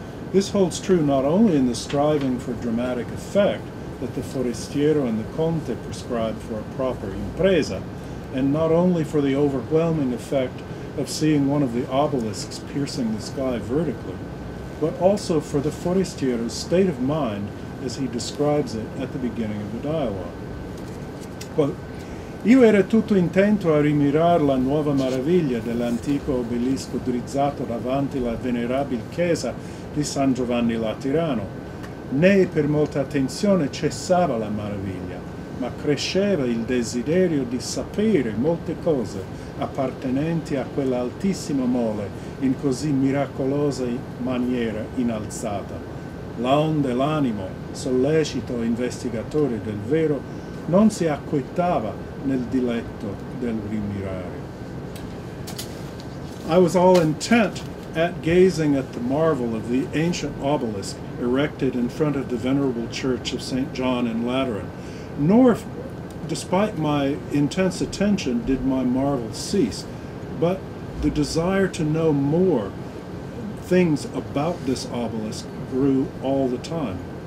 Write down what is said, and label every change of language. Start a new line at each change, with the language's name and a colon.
English: This holds true not only in the striving for dramatic effect that the Forestiero and the Conte prescribe for a proper impresa, and not only for the overwhelming effect of seeing one of the obelisks piercing the sky vertically, but also for the Forestiero's state of mind as he describes it at the beginning of the dialogue.
Italian: Quote, Io era tutto intento a rimirar la nuova maraviglia dell'antico obelisco drizzato davanti la venerabile chiesa di San Giovanni Laterano. Né per molta attenzione cessava la maraviglia, ma cresceva il desiderio di sapere molte cose appartenenti a quella altissima mole in così miracolosa maniera innalzata. Laonde l'animo, sollecito investigatore del vero, non si acquietava nel diletto del rimirare.
English: I was all intent at gazing at the marvel of the ancient obelisk erected in front of the venerable church of St. John in Lateran, nor, despite my intense attention, did my marvel cease, but the desire to know more things about this obelisk grew all the time.